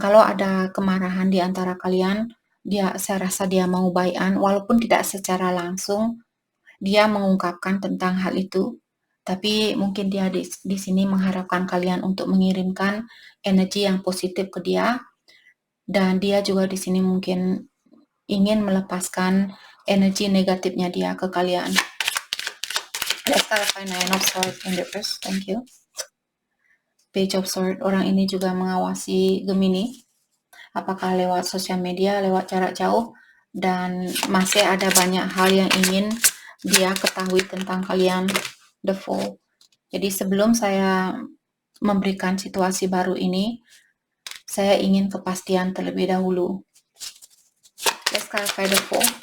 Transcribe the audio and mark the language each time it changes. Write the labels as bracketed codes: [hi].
[id] Kalau ada kemarahan di antara kalian, saya rasa dia mau baikan, walaupun tidak secara langsung dia mengungkapkan tentang hal itu. Tapi mungkin dia di sini mengharapkan kalian untuk mengirimkan energi yang positif ke dia, dan dia juga di sini mungkin ingin melepaskan energi negatifnya dia ke kalian. [en] Let's clarify Nine of Swords in reverse. Thank you. Page of Swords. [id] Orang ini juga mengawasi Gemini, apakah lewat sosial media, lewat jarak jauh, dan masih ada banyak hal yang ingin dia ketahui tentang kalian. The Fool. Jadi sebelum saya memberikan situasi baru ini, saya ingin kepastian terlebih dahulu. [en] Let's clarify the Fool.